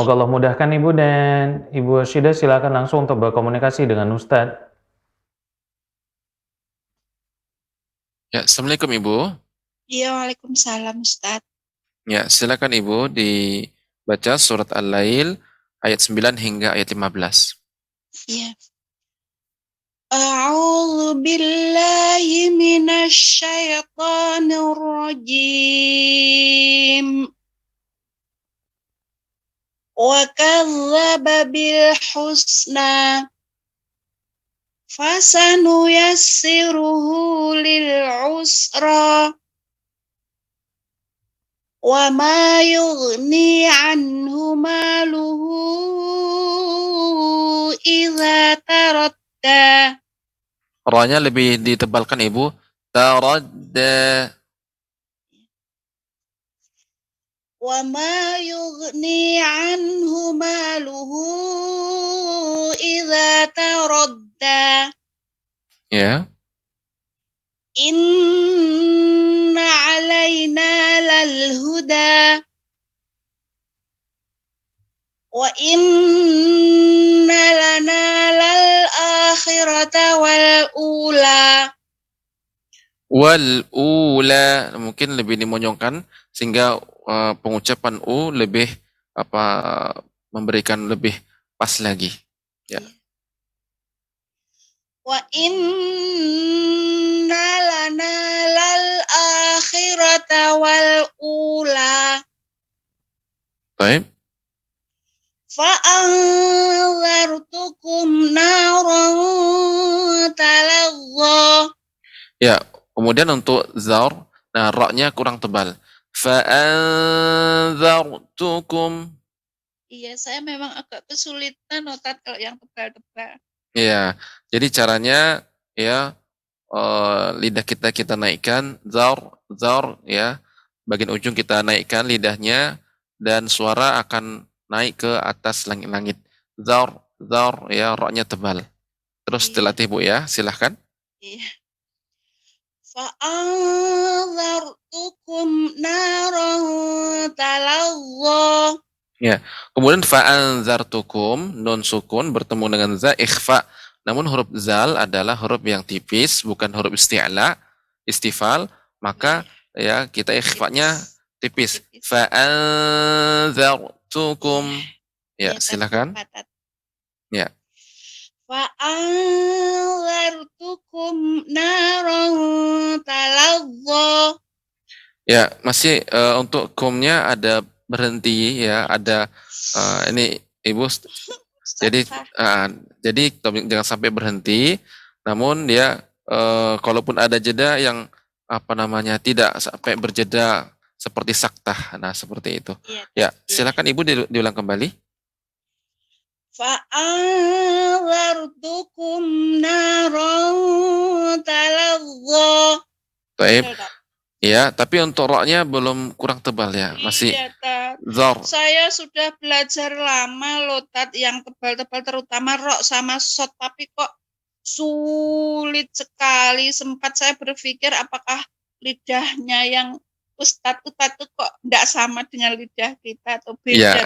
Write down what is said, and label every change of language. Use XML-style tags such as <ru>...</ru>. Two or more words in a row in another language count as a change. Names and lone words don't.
<id>semoga Allah mudahkan Ibu, dan Ibu Rashidah silakan langsung untuk berkomunikasi dengan Ustadz. Ya, Assalamualaikum Ibu. Iya, waalaikumsalam Ustaz. Ya, silakan Ibu dibaca surat Al-Lail ayat 9 hingga ayat 15. Iya.</id> <ar>أعوذ بالله من الشيطان الرجيم. وكذب بالحسنى فسنيسره للعسرى وما يغني عنه ماله إذا تردى.</ar> <id>Ra-nya lebih ditebalkan Ibu.</id> <ar>Taradda. وما يغني عنه ماله إذا تردى.</ar> <id>Ya.</id> <ar>إن علينا للهدى وإن لنا للآخرة والأولى. والأولى</ar> <id>mungkin lebih dimonyongkan sehingga pengucapan u lebih memberikan lebih pas lagi. Ya.</id> <ar>وإن لنا للآخرة والأولى.</ar> <id>Baik.</id> <ar>فأنذرتكم نارا تلظى.</ar> <id>Ya, kemudian untuk zar, nah ra-nya kurang tebal.</id> <ar>Fa'anzartukum.</ar> <id>Iya, saya memang agak kesulitan notat kalau yang tebal-tebal. Ya, jadi caranya ya lidah kita naikkan, zar ya, bagian ujung kita naikkan lidahnya dan suara akan naik ke atas langit-langit. Zar ya, ra-nya tebal. Terus dilatih Bu ya, silahkan. Iya.</id> <ar>فأنذرتكم نارا تلظى.</ar> <id>Ya, kemudian fa'anzartukum, nun sukun bertemu dengan za ikhfa. Namun huruf zal adalah huruf yang tipis, bukan huruf isti'la, istifal, maka ya kita ikhfa-nya tipis. Fa'anzartukum. Ya, silakan. Ya.</id> <ar>فأنذرتكم نارا تلظى.</ar> <id>Ya, masih untuk kumnya ada berhenti ya, ada ini Ibu. Jadi jangan sampai berhenti. Namun dia kalaupun ada jeda yang tidak sampai berjeda seperti saktah. Nah, seperti itu. Ya, silakan Ibu diulang kembali.</id> <ar>فأنذرتكم نارا تلظى.</ar> <id>Baik. Ya, tapi untuk ra-nya belum kurang tebal ya, masih zar. Saya sudah belajar lama loh Tat, yang tebal-tebal terutama ra sama shot, tapi kok sulit sekali. Sempat saya berpikir apakah lidahnya yang Ustadz itu kok tidak sama dengan lidah kita atau beda, ya.</id>